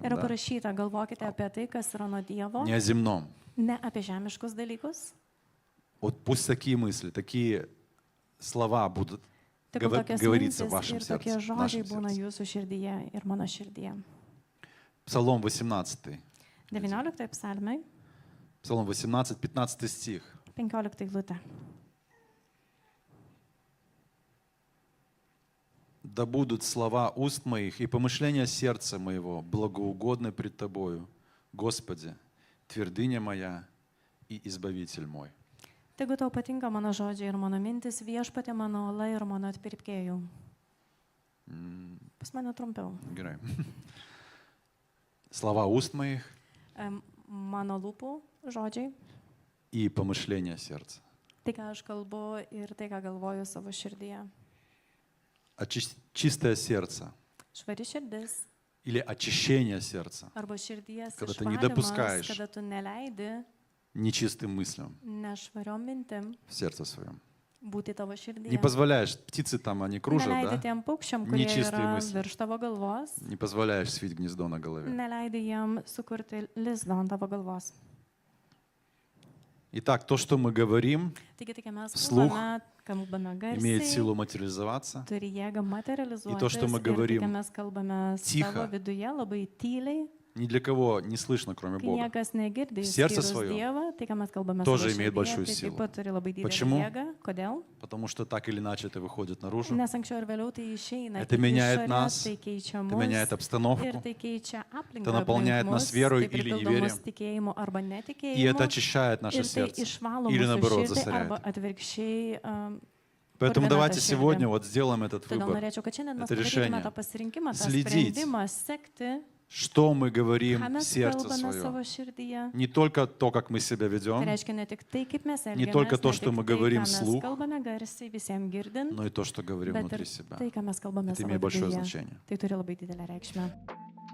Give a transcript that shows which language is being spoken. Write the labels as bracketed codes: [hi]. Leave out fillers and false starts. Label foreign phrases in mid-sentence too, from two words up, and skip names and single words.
[lt] yra [ru] да? [lt] parašyta, galvokite apie tai, kas yra nuo Dievo, [ru] Не о земном. [lt] ne apie žemiškus dalykus. [ru] Вот пусть такие мысли, такие слова будут [lt] Tegul tokios [ru] говориться в [lt] mintis [ru] вашем [lt] ir tokie [ru] сердце. в [lt] žodžiai [ru] нашем [lt] būna [ru] сердце. [lt] jūsų širdyje ir mano širdyje. [ru] Псалом 18. [lt] 19 psalmai, [ru] Псалом 18, 15 стих. [lt] 15 eilutė. [ru] Да будут слова уст моих и помышления сердца моего благоугодны пред Тобою, Господи, твердыня моя и избавитель мой. [lt] Tegu tau patinka mano žodžiai ir mano mintis, viešpatė mano ola ir mano atpirkėjų. Pas mane trumpiau. Gerai. [ru] Слова уст моих [lt] Mano lūpų žodžiai, [ru] и помышления сердца. [lt] tai, ką aš kalbu ir tai, ką galvoju savo širdyje. [ru] Чистое сердце [lt] Švari širdis [ru] или очищение сердца [lt] arba širdies Kada tu išvalymas, [ru] недопускаешь [lt] kada tu neleidi [ru] нечистым мыслям [lt] nešvariom mintim [ru] в сердце своем. [lt] būti tavo širdyje. [ru] Не позволяешь, птицы там, они кружат, [lt] Neleidi [ru] да? [lt] tiem paukščiam, kurie Nečistai yra [ru] мысли. [lt] virš tavo galvos, [ru] Не позволяешь свить гнездо на голове. [lt] neleidi jiem sukurti lizdo ant tavo galvos. [ru] Итак, то, что мы говорим, [lt] Taigi, tai, kai mes [ru] Вслух [lt] kalbame [ru] имеет [lt] garsiai, [ru] силу материализоваться. [lt] turi jėgą materializuotis. to, [ru] что мы [lt] ir tai, [ru] говорим [lt] kai mes kalbame [ru] тихо, [lt] savo viduje labai tyliai, [ru] Ни для кого не слышно, кроме [lt] kai [ru] Бога. [lt] niekas negirdi [ru] В сердце [lt] išskyrus [ru] своем [lt] Dievą, tai, ką mes kalbame [ru] тоже [lt] savo [ru] имеет большую [lt] širdyje, tai [ru] силу. [lt] taip pat turi labai didelę [ru] Почему? [lt] jėgą. Kodėl? [ru] Потому что так или иначе это выходит наружу. [lt] Nes anksčiau ir vėliau tai išeina. [ru] Это [lt] į [ru] меняет [lt] išorę, [ru] нас, [lt] tai keičia [ru] Это [lt] mus. [ru] меняет обстановку. [lt] Ir tai keičia aplinką. [ru] Это наполняет [lt] aplink [ru] нас [lt] mus, [ru] верой [lt] tai [ru] или [lt] pripildo [ru] неверием. [lt] mus tikėjimu arba netikėjimu. [ru] И это очищает наше [lt] Ir tai [ru] сердце. [lt] išvalo [ru] Или [lt] mūsų [ru] наоборот, [lt] širdį [ru] засоряет. [lt] arba atvirkščiai. [ru] Поэтому [lt] Purvina [ru] давайте [lt] tą širdį. [ru] сегодня вот сделаем этот [lt] Todėl [ru] выбор. [lt] norėčiau, kad šiandien mes [ru] Это [lt] padarytume [ru] решение. [lt] tą pasirinkimą, tą [ru] Следить. [lt] sprendimą, sekti, [ru] Что мы говорим [lt] ką [ru] в [lt] mes [ru] сердце [lt] kalbame savo [ru] своем. [lt] širdyje. [ru] Не только то, как мы себя [lt] Tai [ru] ведем, [lt] reiškia ne tik tai, kaip mes [ru] Не только [lt] elgiamės, [ru] то, [lt] ne [ru] что мы [lt] tik tai, [ru] говорим [lt] ką mes [ru] вслух, [lt] kalbame garsiai visiems girdint, [ru] но и то, что говорим [lt] bet [ru] внутри [lt] ir [ru] себя. [lt] tai, ką mes kalbame [ru] Это [lt] savo [ru] имеет большое [lt] viduje. [ru] значение. [lt] Tai turi labai didelę reikšmę.